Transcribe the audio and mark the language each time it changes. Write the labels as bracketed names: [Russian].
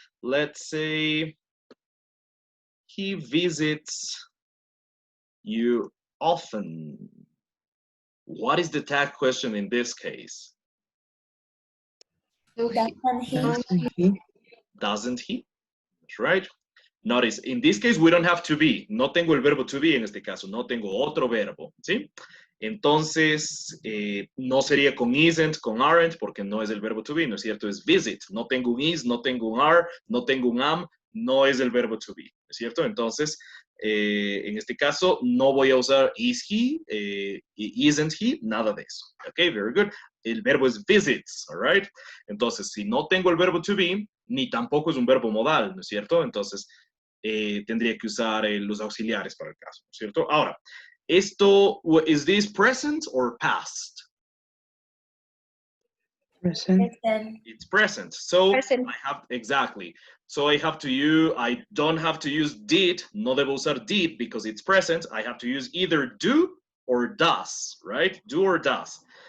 [English] Let's say he visits you often. What is the tag question in this case? Doesn't he? Doesn't he? Doesn't he? That's right. Notice, in this case, we don't have to be. [Spanish] No tengo el verbo to be en este caso. No tengo otro verbo. ¿Sí? Entonces, no sería con isn't, con aren't, porque no es el verbo to be, ¿no es cierto? Es visit. No tengo un is, no tengo un are, no tengo un am, no es el verbo to be, ¿no es cierto? Entonces, en este caso, no voy a usar is he, isn't he, nada de eso. [English] Ok, very good. [Spanish] El verbo es visits, [English] all right? [Spanish] Entonces, si no tengo el verbo to be, ni tampoco es un verbo modal, ¿no es cierto? Entonces, tendría que usar los auxiliares para el caso, ¿no es cierto? Ahora, esto, [English] is this present or past? Present. Present. It's present. So Present. I have, exactly. So I have to use, I don't have to use did, [Spanish] no debo usar did [English] because it's present. I have to use either do or does, right? Do or does.